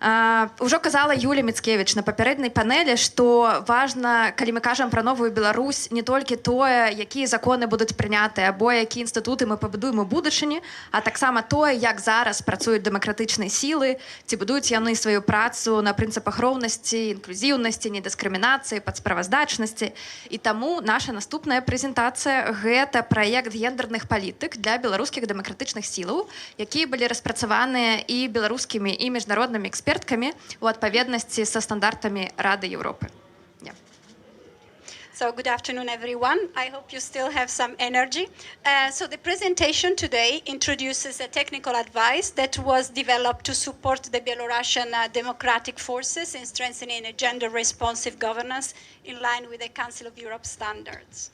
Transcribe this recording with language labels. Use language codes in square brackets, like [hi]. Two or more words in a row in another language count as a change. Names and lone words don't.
[be] Ужо казала Юлія Міцкевіч на папярэднай панелі, што важна, калі мы кажам пра новую Беларусь, не толькі тое, якія законы будуць прынятыя, або якія інстытуты мы пабудуем у будучыні, а таксама тое, як зараз працуюць дэмакратычныя сілы, ці будуюць яны сваю працу на прынцыпах роўнасці, інклюзіўнасці, недыскрымінацыі, падсправаздачнасці. І таму наша наступная прэзентацыя – гэта праект гендерных палітык для беларускіх дэмакратычных сілаў, якія былі распрацаваныя і беларускімі, і міжнароднымі экспертамі у адпаведнасці са стандартамі Рады Еўропы. [en] So good afternoon, everyone. I hope you still have some energy. So the presentation today introduces a technical advice that was developed to support the Belarusian democratic forces in strengthening a gender-responsive governance in line with the Council of Europe standards.